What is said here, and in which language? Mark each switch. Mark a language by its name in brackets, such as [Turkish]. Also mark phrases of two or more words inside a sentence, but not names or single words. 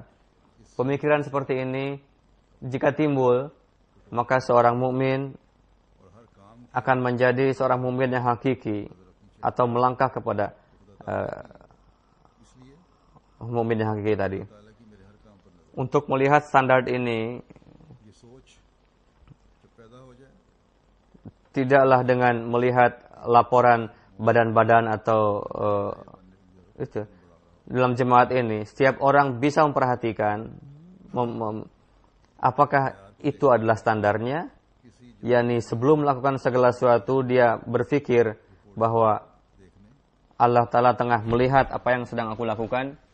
[Indonesian] Pemikiran seperti ini jika timbul, maka seorang mukmin [Urdu] اور ہر کام [Indonesian] akan menjadi seorang mukmin yang hakiki atau melangkah kepada [Urdu] इसलिए [Indonesian] mukmin yang hakiki tadi. [Urdu] تعالیٰ کی میرے ہر کام پر نظر [Indonesian] Untuk melihat standar ini [Urdu] یہ سوچ جب پیدا ہو جائے [Indonesian] tidaklah dengan melihat laporan badan-badan atau itu dalam jemaat ini setiap orang bisa memperhatikan Apakah itu adalah standarnya? yakni sebelum melakukan segala sesuatu dia berpikir bahwa Allah Ta'ala tengah melihat apa yang sedang aku lakukan.